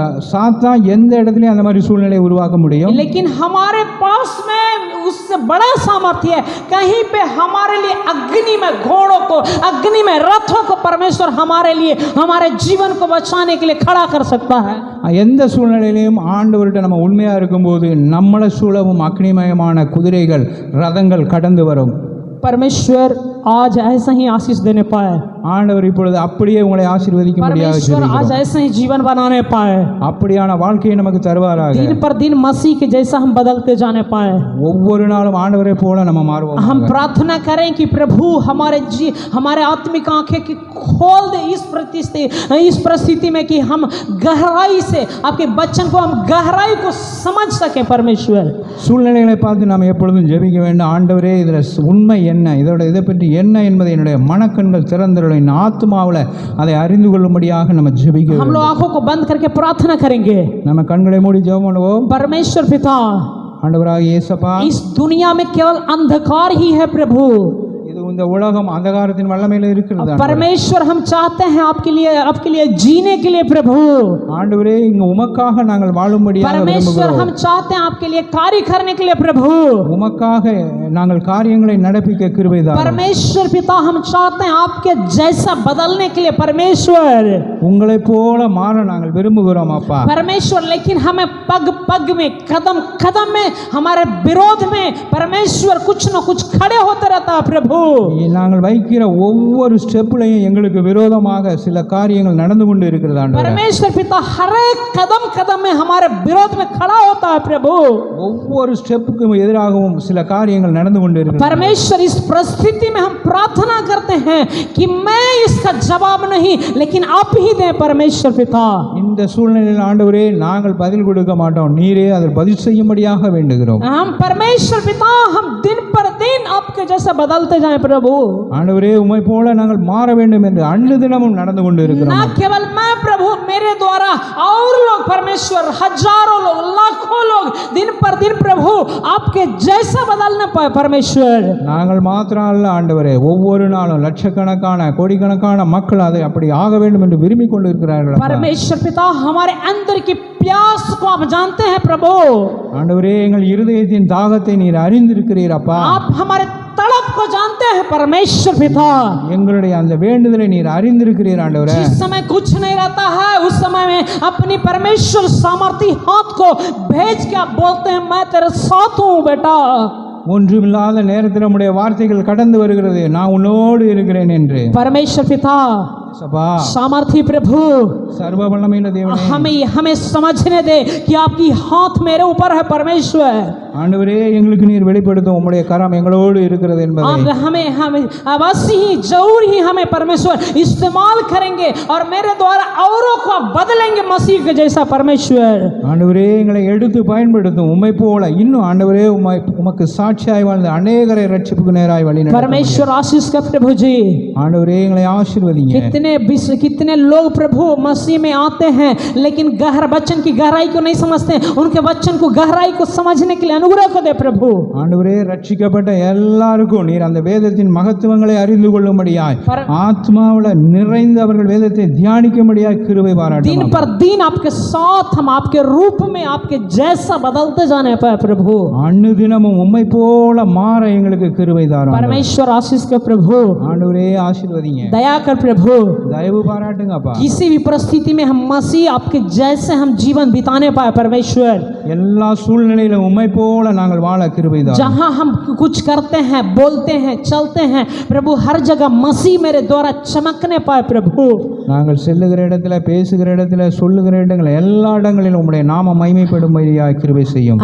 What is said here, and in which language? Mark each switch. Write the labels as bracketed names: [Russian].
[Tamil] சாத்தான் எந்த இடத்துலையும் அந்த மாதிரி சூழ்நிலை உருவாக்க முடியும். [Hindi] लेकिन हमारे पास में उससे बड़ा सामर्थ्य है। कहीं पे हमारे लिए अग्नि में घोड़ों को, अग्नि में रथों को परमेश्वर हमारे लिए, हमारे जीवन को बचाने के लिए खड़ा कर सकता है। [Tamil] எந்த சூழ்நிலையிலையும் ஆண்டவர்கிட்ட நம்ம உண்மையா இருக்கும்போது நம்மளை சூழவும் அக்னிமயமான குதிரைகள், ரதங்கள் கடந்து வரும். [Hindi] परमेश्वर आज ऐसा ही आशीष देने पाए, [Tamil] ஆண்டவர் இப்பொழுது அப்படியே உங்களை ஆசீர்வதிக்க [Hindi] परमेश्वर आज ऐसे ही जीवन बनाने पाए, [Tamil] அப்படியான வாழ்க்கையை நமக்கு தருவாராக. [Hindi] दिन पर दिन मसीह के जैसा हम बदलते जाने पाए। [Tamil] ஒவ்வொரு நாளும் ஆண்டவரை போல நம்ம மாறுவோம். [Hindi] हम प्रार्थना करें कि प्रभु हमारे आत्मिक आंखें की खोल दे इस परिस्थिति में कि हम गहराई से आपके वचन को, हम गहराई को समझ सके। परमेश्वर [Tamil] சூழ்நிலைகளை பார்த்து நாம் எப்பொழுதும் ஜெபிக்க வேண்டும். ஆண்டவரே இதில் உண்மை என்ன, இதை பற்றி என்ன என்பதை என்னுடைய மனக்கண்கள் திறந்தருளும் அவர்களின் ஆத்மாவில் அதை அறிந்து கொள்ளும்படியாக நம்ம ஜெபிக்க [Hindi] हम [Tamil] வேண்டும். [Hindi] लोग आंखों को बंद करके प्रार्थना करेंगे। [Tamil] நம்ம கண்களை மூடி ஜெபம் பண்ணுவோம். [Hindi] परमेश्वर पिता, [Tamil] ஆண்டவராகிய இயேசப்பா, [Hindi] इस दुनिया में केवल अंधकार ही है प्रभु। [Tamil] இது இந்த உலகம் அந்தகாரத்தின் வல்லமையில இருக்கிறது ஆண்டவரே. [Hindi] परमेश्वर हम चाहते हैं आपके लिए जीने के लिए प्रभु। [Tamil] ஆண்டவரே, இங்க உமக்காக நாங்கள் வாழும்படியாக [Hindi] परमेश्वर [Tamil] விரும்புகிறோம். [Hindi] हम चाहते हैं आपके लिए कार्य करने के लिए प्रभु। [Tamil] உமக்காக நாங்கள் காரியங்களை நடப்பிக்க கிருபை தாரும். [Hindi] परमेश्वर पिता, हम चाहते हैं आपके जैसा बदलने के लिए परमेश्वर। [Tamil] உங்களைப் போல மாற நாங்கள் விரும்புகிறோம் அப்பா. [Hindi] परमेश्वर, लेकिन हमें पग पग में, कदम कदम में, हमारे विरोध में परमेश्वर कुछ न कुछ खड़े होते रहता है प्रभु। [Tamil] நாங்கள் வைக்கிற ஒவ்வொரு ஸ்டெப்லையும் எங்களுக்கு விரோதமாக சில காரியங்கள் நடந்து கொண்டு இருக்கிறது ஆண்டவரே. [Hindi] परमेश्वर पिता, हर एक कदम कदम में हमारे विरोध में खड़ा होता है प्रभु। [Tamil] ஒவ்வொரு ஸ்டெப்புக்கும் எதிராகவும் சில காரியங்கள் நடந்து கொண்டு இருக்கிறது. [Hindi] परमेश्वर, इस परिस्थिति में हम प्रार्थना करते हैं कि मैं इसका जवाब नहीं, लेकिन आप ही दें परमेश्वर पिता। [Tamil] இந்த சூழ்நிலையில் ஆண்டவரே, நாங்கள் பதில் கொடுக்க மாட்டோம், நீரே அதில் பதில் செய்யும்படியாக வேண்டுகிறோம். [Hindi] हम परमेश्वर पिता, हम दिन पर दिन आपके जैसा बदलते जाएं प्रभु। [Tamil] ஆண்டவரே, உம்மை போல நாங்கள் மாற வேண்டும் என்று அனுதினமும் நடந்து கொண்டு இருக்கிறோம். [Hindi] ना केवल मैं प्रभु, मेरे द्वारा और लोग परमेश्वर, हजारों लोग, लाखों लोग दिन पर दिन प्रभु आपके जैसा बदलना पाए परमेश्वर। [Tamil] நாங்கள் மாத்திரம் அல்ல ஆண்டவரே, ஒவ்வொரு நாளும் லட்சக்கணக்கான கோடிக்கணக்கான மக்கள் அதை அப்படி ஆக வேண்டும் என்று விரும்பிக் கொண்டு இருக்கிறார்கள் அப்பா. [Hindi] परमेश्वर पिता, हमारे अंदर की प्यास को आप जानते हैं प्रभु। [Tamil] ஆண்டவரே, எங்கள் இருதயத்தின் தாகத்தை நீர் அறிந்திருக்கிறீர் அப்பா. [Hindi] आप हमारे तड़प को जानते हैं परमेश्वर पिता। [Tamil] எங்களுடைய அந்த வேண்டுதலை நீர் அறிந்திருக்கிறீர் ஆண்டவரே. [Hindi] जिस समय कुछ नहीं रहता है, उस समय में अपनी परमेश्वर सामर्थी हाथ को भेज के आप बोलते हैं, मैं तेरे साथ हूँ बेटा। [Tamil] ஒன்றுமில்லாத நேரத்தில் நம்முடைய வார்த்தைகள் கடந்து வருகிறது, நான் உன்னோடு இருக்கிறேன் என்று. [Hindi] परमेश्वर पिता, [Tamil] சபா, [Hindi] सामर्थी प्रभु, [Tamil] சர்வ வல்லமையுள்ள தேவனே, [Hindi] हमें समझने दे कि आपकी हाथ मेरे ऊपर है परमेश्वर। [Tamil] ஆண்டவரே, எங்களுக்கு நீர் வெளிப்படுத்தும் உம்முடைய கரம் எங்களோடு இருக்கிறது என்பதை. [Hindi] आप हमें अवश्य ही, जरूर ही हमें परमेश्वर इस्तेमाल करेंगे और मेरे द्वारा औरों को आप बदलेंगे मसीह के जैसा परमेश्वर। [Tamil] ஆண்டவரே, எங்களை எடுத்து பயன்படுத்தும் உம்மை போல இன்னும் ஆண்டவரே உமக்கு சாட்சியாய் வாழ்ந்த அநேகரை ரட்சிப்புக்கு நேராய் வழி நடத்தும். [Hindi] परमेश्वर आशीष का प्रभु जी। [Tamil] ஆண்டவரே, எங்களை ஆசீர்வதிங்க. [Hindi] कितने लोग प्रभु मसीह में आते हैं, लेकिन वचन की गहराई को नहीं समझते। उनके वचन को, गहराई को समझने के लिए अनुग्रह को दे प्रभु। [Tamil] ஆண்டவரே, ரட்சிக்கப்பட்ட எல்லாருக்கும் நீர் அந்த வேதத்தின் மகத்துவங்களை அறிந்து கொள்ளும்படியாய், ஆத்மாவுல நிறைந்து அவர்கள் வேதத்தை தியானிக்கும்படியாய் கிருபை பாராட்டும். [Hindi] दिन पर दिन आपके साथ हम आपके रूप में आपके जैसा बदलते जाने पाए प्रभु। [Tamil] அனுதினமும் உம்மை போல மாற எங்களுக்கு கிருபை தாரும். [Hindi] परमेश्वर आशीष का प्रभु, [Tamil] ஆண்டவரே, ஆசீர்வதிங்க, [Hindi] दया कर प्रभु। [Tamil] தயவு பாராட்டுங்கப்பா. [Hindi] किसी भी परिस्थिति में हम मसीह आपके जैसे हम जीवन बिताने पाए परमेश्वर। [Tamil] எல்லா சூழ்நிலையிலும் உம்மை போல நாங்கள் வாழ கிருபை தாரும். [Hindi] जहाँ हम कुछ करते हैं, बोलते हैं, चलते हैं प्रभु, हर जगह मसीह मेरे द्वारा चमकने पाए प्रभु। [Tamil] நாங்கள் செல்லுகிற இடத்துல, பேசுகிற இடத்துல, சொல்லுகிற இடங்கள் எல்லா இடங்களிலும் உம்முடைய நாம மகிமைப்படும்படியாய் கிருபை செய்யும்.